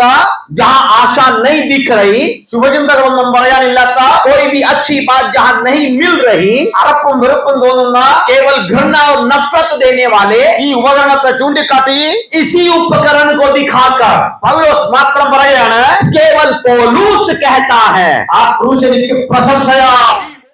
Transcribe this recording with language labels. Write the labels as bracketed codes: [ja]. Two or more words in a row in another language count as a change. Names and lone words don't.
[hi] जहां आशा नहीं दिख रही, [ml] ശുഭചിന്തകളൊന്നും പറയാനില്ലാത്ത, [hi] कोई भी अच्छी बात जहां नहीं मिल रही, [ml] അറപ്പും വെറുപ്പും തോന്നുന്ന [hi] केवल घृणा और नफरत देने वाले [ml] ഈ ഉപകരണത്തെ ചൂണ്ടിക്കാട്ടി [hi] इसी उपकरण को दिखाकर [ml] പൗലോസ് മാത്രം പറയാണ്, [hi] केवल पौलुस कहता है [ml] ആ ക്രൂശ് എനിക്ക് പ്രശംസയാ.